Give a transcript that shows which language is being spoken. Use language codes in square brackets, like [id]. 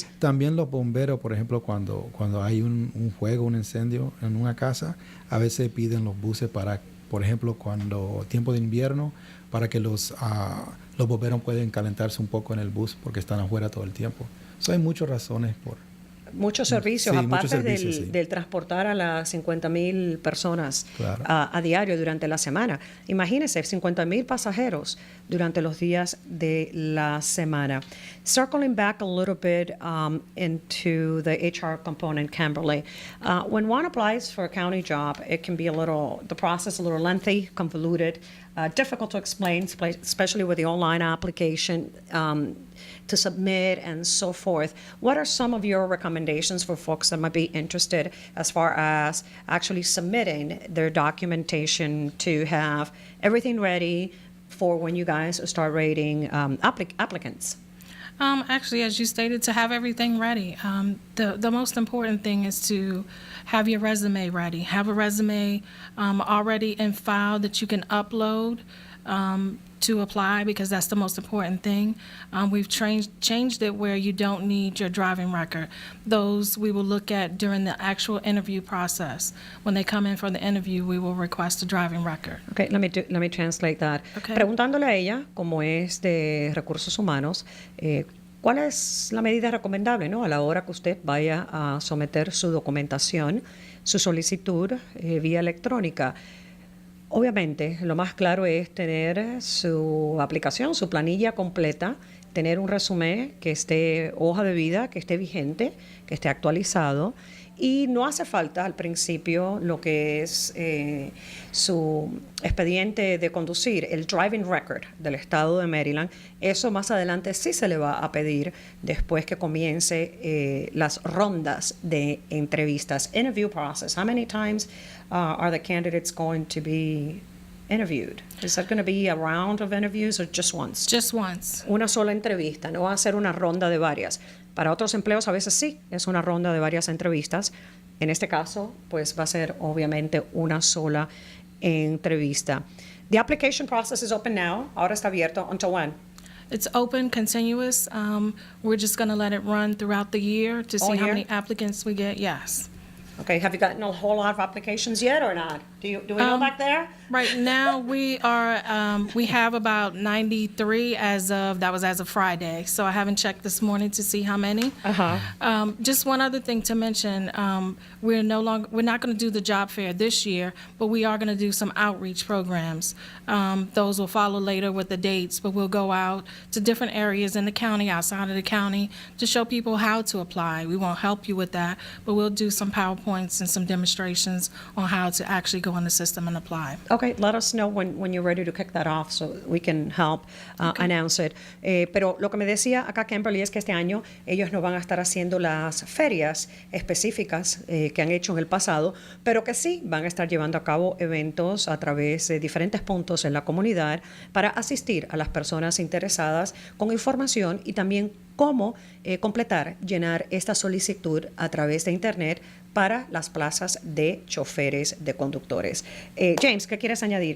[es] Sí, también los bomberos, por ejemplo, cuando hay un fuego, un incendio en una casa, a veces piden los buses para, por ejemplo, cuando tiempo de invierno, para que los bomberos pueden calentarse un poco en el bus porque están afuera todo el tiempo. Hay muchas razones por... Muchos servicios, Sí, aparte muchos servicios, sí. del transportar a las 50,000 personas Claro. a diario durante la semana. Imagínense, 50,000 pasajeros durante los días de la semana. [en] Circling back a little bit into the HR component, Kimberly, when one applies for a county job, it can be the process a little lengthy, convoluted, difficult to explain, especially with the online application to submit and so forth. What are some of your recommendations for folks that might be interested as far as actually submitting their documentation to have everything ready for when you guys start rating applicants? Actually, as you stated, to have everything ready. The most important thing is to have your resume ready. Have a resume already in file that you can upload to apply, because that's the most important thing. We've changed it where you don't need your driving record. Those we will look at during the actual interview process. When they come in for the interview, we will request a driving record. Okay, let me translate that. Okay. [es] Preguntándole a ella, como es de recursos humanos, ¿Cuál es la medida recomendable, ¿no? A la hora que usted vaya a someter su documentación, su solicitud vía electrónica? Obviamente, lo más claro es tener su aplicación, su planilla completa, tener un resumen que esté, hoja de vida, que esté vigente, que esté actualizado. Y no hace falta al principio lo que es su expediente de conducir, el driving record del estado de Maryland. Eso más adelante sí se le va a pedir después que comience las rondas de entrevistas. [en] Interview process. How many times are the candidates going to be interviewed? Is that going to be a round of interviews or just once? Just once. [es] Una sola entrevista, no va a ser una ronda de varias. Para otros empleos a veces sí, es una ronda de varias entrevistas. En este caso, pues va a ser obviamente una sola entrevista. [en] The application process is open now. [es] Ahora está abierto. [en] Until when? It's open, continuous. We're just going to let it run throughout the year to see how many applicants we get. Yes. Okay, have you gotten a whole lot of applications yet or not? Do we know back there? Right now, we have about 93 as of Friday. So I haven't checked this morning to see how many. Just one other thing to mention, we're not going to do the job fair this year, but we are going to do some outreach programs. Those will follow later with the dates, but we'll go out to different areas in the county, outside of the county, to show people how to apply. We won't help you with that, but we'll do some PowerPoints and some demonstrations on how to actually go in the system and apply. Okay, let us know when you're ready to kick that off so we can help announce it. [es] Pero lo que me decía acá Kimberly es que este año ellos no van a estar haciendo las ferias específicas que han hecho en el pasado, pero que sí van a estar llevando a cabo eventos a través de diferentes puntos en la comunidad para asistir a las personas interesadas con información y también cómo completar, llenar esta solicitud a través de Internet para las plazas de choferes de conductores. James, ¿qué quieres añadir?